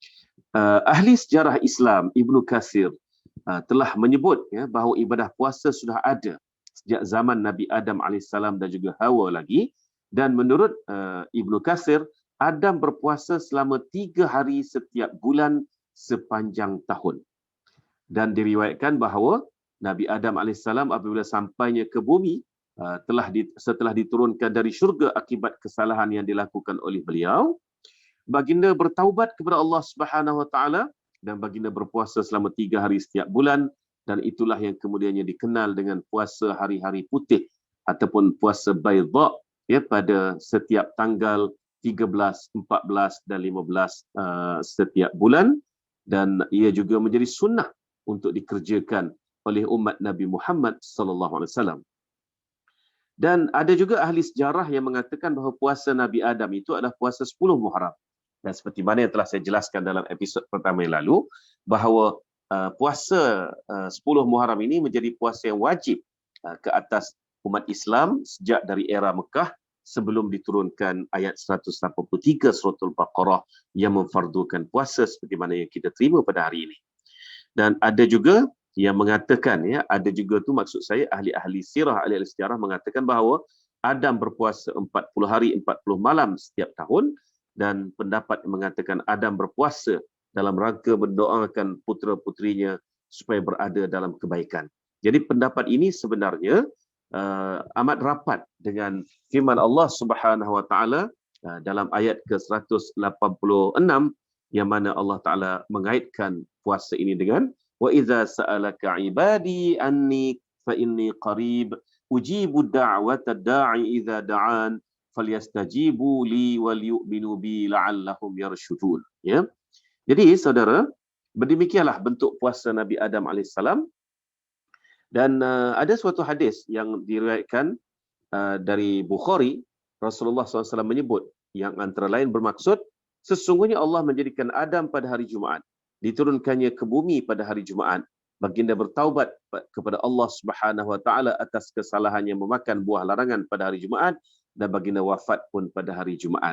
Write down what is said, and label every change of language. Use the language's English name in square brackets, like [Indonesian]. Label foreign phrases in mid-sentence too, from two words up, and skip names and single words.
[Malay] Ahli sejarah Islam Ibnu Katsir telah menyebut, ya, bahawa ibadah puasa sudah ada sejak zaman Nabi Adam AS dan juga Hawa lagi, dan menurut Ibnu Katsir, Adam berpuasa selama 3 hari setiap bulan sepanjang tahun. Dan diriwayatkan bahawa Nabi Adam AS apabila sampainya ke bumi, setelah diturunkan dari syurga akibat kesalahan yang dilakukan oleh beliau, baginda bertaubat kepada Allah [Arabic] سبحانه وتعالى [Malay] dan baginda berpuasa selama 3 hari setiap bulan, dan itulah yang kemudiannya dikenal dengan puasa hari-hari putih ataupun puasa baydha, ya, pada setiap tanggal 13, 14 dan 15 setiap bulan, dan ia juga menjadi sunnah untuk dikerjakan oleh umat Nabi Muhammad [Arabic] صلى الله عليه وسلم. [Malay] Dan ada juga ahli sejarah yang mengatakan bahawa puasa Nabi Adam itu adalah puasa 10 Muharram. Dan seperti mana yang telah saya jelaskan dalam episod pertama yang lalu, bahawa puasa 10 Muharram ini menjadi puasa yang wajib ke atas umat Islam sejak dari era Mekah, sebelum diturunkan ayat 183 Suratul Baqarah yang memfardukan puasa seperti mana yang kita terima pada hari ini. Dan ada juga yang mengatakan, ya, ada juga tu maksud saya ahli-ahli sirah, ahli-ahli sejarah mengatakan bahawa Adam berpuasa 40 hari 40 malam setiap tahun, dan pendapat yang mengatakan Adam berpuasa dalam rangka mendoakan putera-putrinya supaya berada dalam kebaikan. Jadi pendapat ini sebenarnya amat rapat dengan firman Allah [Arabic] سبحانه وتعالى [Malay] dalam ayat ke-186, yang mana Allah Taala mengaitkan puasa ini dengan [Arabic] وإذا سألك عبادي عني فإني قريب أجيب دعوة الداع إذا دعان فليستجيبوا لي وليؤمنوا بي لعلهم يرشدون. [Malay] Ya. Jadi saudara, berdemikianlah bentuk puasa Nabi Adam alaihissalam. Dan ada suatu hadis yang diriwayatkan dari Bukhari, Rasulullah SAW menyebut yang antara lain bermaksud, sesungguhnya Allah menjadikan Adam pada hari Jumaat, diturunkannya ke bumi pada hari Jumaat, baginda bertaubat kepada Allah [Arabic] سبحانه وتعالى [Malay] atas kesalahannya memakan buah larangan pada hari Jumaat, dan baginda wafat pun pada hari Jumaat.